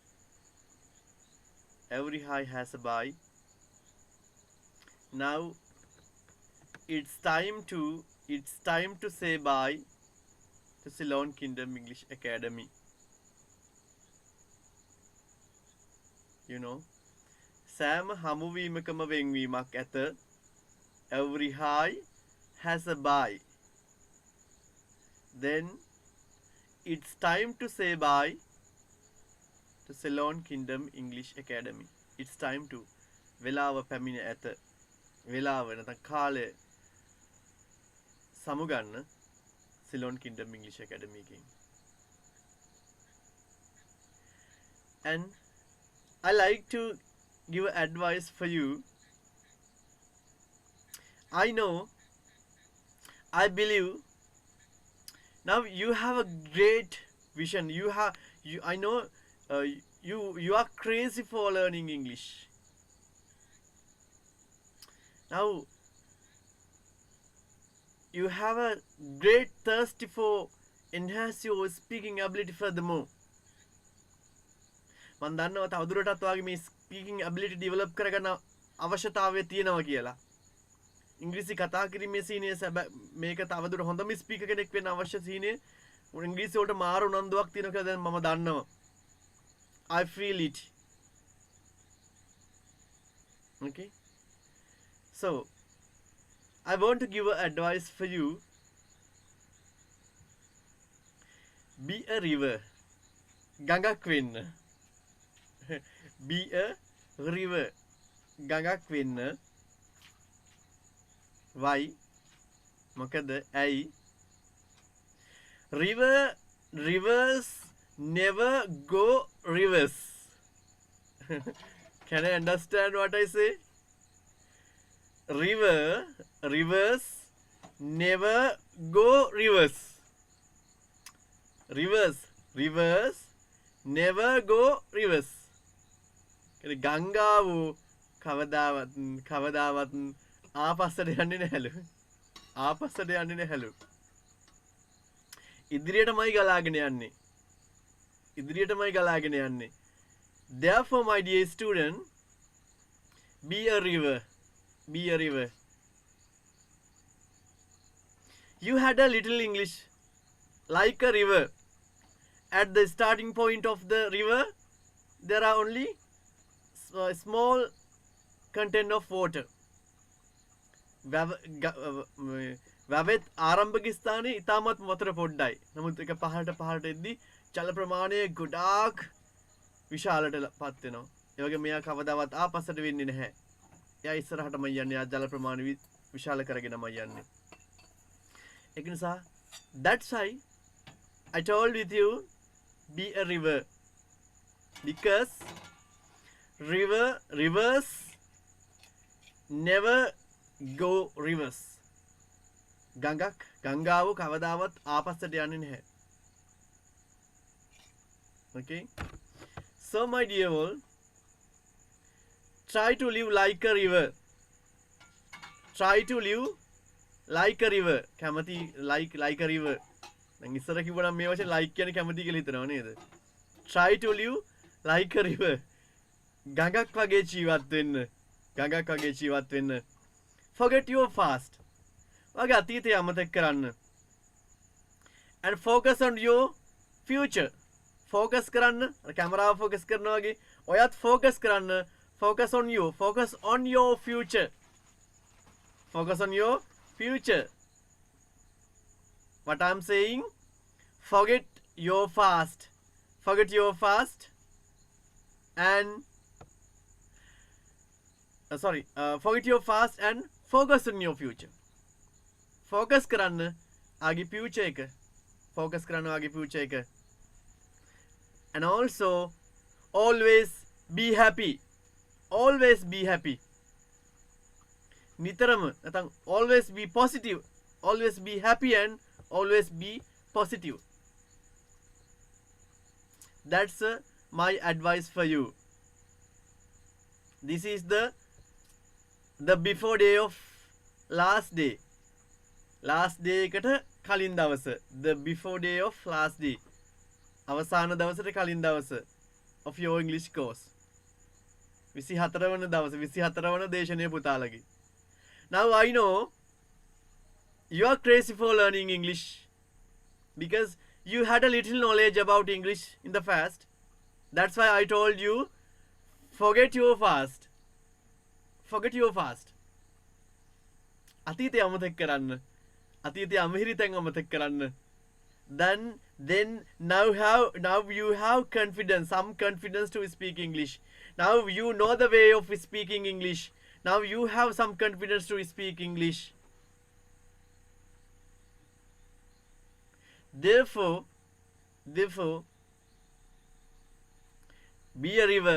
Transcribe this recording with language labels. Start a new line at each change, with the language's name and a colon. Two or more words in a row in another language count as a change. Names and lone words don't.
English: Every high has a buy. Now, it's time to say bye to Ceylon Kingdom English Academy. You know,
Sinhala: සෑම හමුවීමකම වෙන්වීමක් ඇත.
English: Every high has a bye. Then it's time to say bye to Ceylon Kingdom English Academy. It's time to
Sinhala: වෙලාව පැමිණ ඇත. වෙලාව නැත්නම් කාලය සමුගන්න Ceylon Kingdom English Academy එකෙන්.
English: And I like to give advice for you. I know, I believe now you have a great vision. I know you are crazy for learning English. Now you have a great thirst for enhance your speaking ability furthermore.
Sinhala: මම දන්නවා තවදුරටත් ඔයාගේ මේ
English: speaking ability develop
Sinhala: කරගන්න අවශ්‍යතාවය තියෙනවා කියලා. ඉංග්‍රීසි කතා කිරීමේ සීනේ මේක තවදුර හොඳම ස්පීකර් කෙනෙක් වෙන්න අවශ්‍ය සීනේ ඉංග්‍රීසි වලට මාරු උනන්දුවක් තියෙනවා කියලා දැන් මම දන්නවා.
English: I feel it. Okay? So, I want to give advice for you. Be a river.
Sinhala: ගඟක් වෙන්න.
English: Be a river.
Sinhala: ගඟක් වෙන්න. Why? මොකද ඇයි?
English: Rivers never go reverse. Can I understand what I say? Rivers never go reverse. Rivers never go reverse.
Sinhala: ගංගාව කවදාවත් ආපස්සට යන්නේ නැහැලු. ආපස්සට යන්නේ නැහැලු. ඉදිරියටමයි ගලාගෙන යන්නේ. ඉදිරියටමයි ගලාගෙන යන්නේ.
English: Therefore, my dear student, be a river. Be a river. You had a little English like a river. At the starting point of the river, there are only small content of water.
Sinhala: වැවෙත් ආරම්භක ස්ථානයේ ඉතාමත් වතුර පොඩ්ඩයි. නමුත් ඒක පහළට එද්දී ජල ප්‍රමාණය ගොඩාක් විශාලට පත් වෙනවා. ඒ වගේ මෙයා කවදාවත් ආපස්සට වෙන්නේ නැහැ. එයා ඉස්සරහටම යන්නේ. එයා ජල ප්‍රමාණය විශාල කරගෙනම යන්නේ. ඒක නිසා
English: that's why I told with you be a river, because rivers never go reverse.
Sinhala: ගංගාව කවදාවත් ආපස්සට යන්නේ නැහැ.
English: Okay? So my dear all, try to live like a river. Try to live like a river. කැමති like a river.
Sinhala: දැන් ඉස්සර කිව්වනම් මේ වචනේ like කියන්නේ කැමති කියලා හිතනවා නේද?
English: Try to live like a river.
Sinhala: ගඟක් වගේ ජීවත් වෙන්න.
English: Forget your past.
Sinhala: වගේ අතීතය අමතක කරන්න.
English: And focus on your future.
Sinhala: Focus කරන්න. කැමරාව focus කරනවා වගේ ඔයත් focus කරන්න.
English: Focus on you. Focus on your future. Focus on your future. What I'm saying, forget your past. Forget your past and forget your past and focus on your future.
Sinhala: Focus කරන්න ආගේ future එක. Focus කරන්න ආගේ future එක.
English: And also always be happy. Always be happy.
Sinhala: නිතරම නැත්නම්
English: always be positive. Always be happy and always be positive. That's my advice for you. This is the before day of last day. Last day
Sinhala: එකට කලින් දවස.
English: The before day of last day.
Sinhala: අවසාන දවසට කලින් දවස
English: of your English course.
Sinhala: 24 වන දවස 24 වන දේශනය පුතාලගේ.
English: Now I know you are crazy for learning English because you had a little knowledge about English in the past. That's why I told you forget your past. Forget your past.
Sinhala: අතීතය අමතක කරන්න. අතීතය අමහිරි තැන් අමතක කරන්න.
English: Then now you have confidence, some confidence to speak English. Now you know the way of speaking English. Now you have some confidence to speak English. Therefore, be a river.